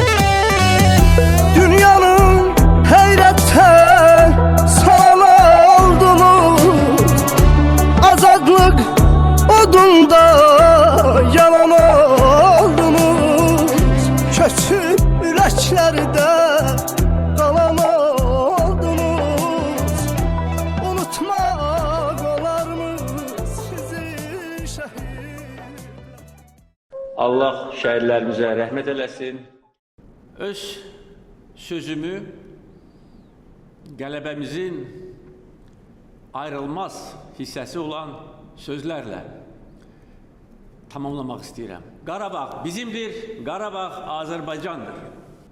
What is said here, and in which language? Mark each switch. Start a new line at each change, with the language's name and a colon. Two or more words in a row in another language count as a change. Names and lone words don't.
Turkish: Dünyanın heyretten sana oldunuz, azadlık odunda yalan oldunuz, keçip yüreklerde kalan oldunuz, unutmak olar mı sizi şehit?
Azerbaijani: Allah şəhidlərimizə rəhmət eləsin. Öz sözümü qələbəmizin ayrılmaz hissəsi olan sözlərlə tamamlamaq istəyirəm. Qarabağ bizimdir, Qarabağ Azərbaycandır.